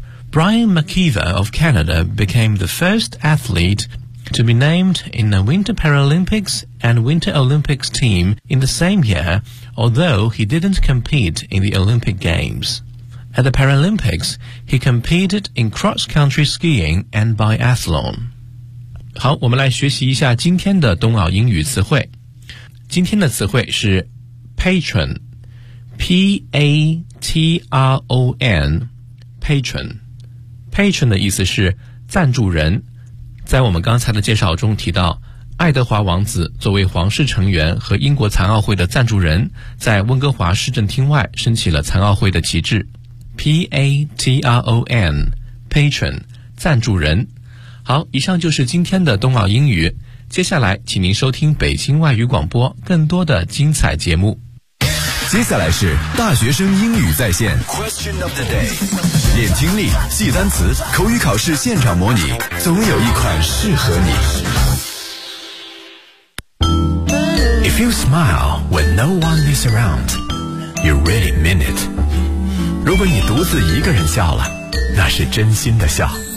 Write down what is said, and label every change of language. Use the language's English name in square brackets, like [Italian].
[English] Brian McKeever of Canada became the first athlete to be named in the Winter Paralympics and Winter Olympics team in the same year, although he didn't compete in the Olympic Games. At the Paralympics, he competed in cross-country skiing and biathlon. [Chinese] 好，我们来学习一下今天的冬奥英语词汇。今天的词汇是 patron, P-A-T-R-O-N, patron. Patron 的意思是赞助人。在我们刚才的介绍中提到，爱德华王子作为皇室成员和英国残奥会的赞助人，在温哥华市政厅外升起了残奥会的旗帜。 [English] P-A-T-R-O-N, patron, 赞助人。 [Chinese] 好，以上就是今天的冬奥英语，接下来请您收听北京外语广播更多的精彩节目。接下来是大学生英语在线 Question of the day， 练听力，记单词，口语考试现场模拟，总有一款适合你。 [English] If you smile when no one is around, you really mean it。 [Chinese] 如果你独自一个人笑了，那是真心的笑。